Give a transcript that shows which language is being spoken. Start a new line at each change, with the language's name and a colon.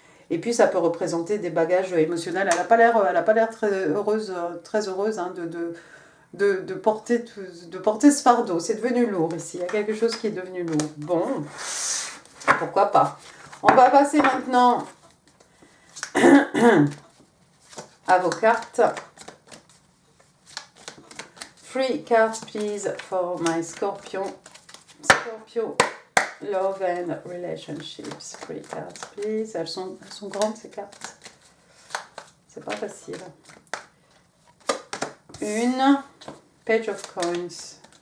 French: Et puis ça peut représenter des bagages émotionnels. Elle n'a pas l'air très heureuse hein, de porter ce fardeau. C'est devenu lourd ici. Il y a quelque chose qui est devenu lourd. Bon, pourquoi pas. On va passer maintenant à vos cartes.
English: 3 cards, please, for my Scorpion. Scorpio, love and relationships. 3 cards, please.
French: Elles sont grandes, ces cartes. C'est pas facile. Une. Page of Coins.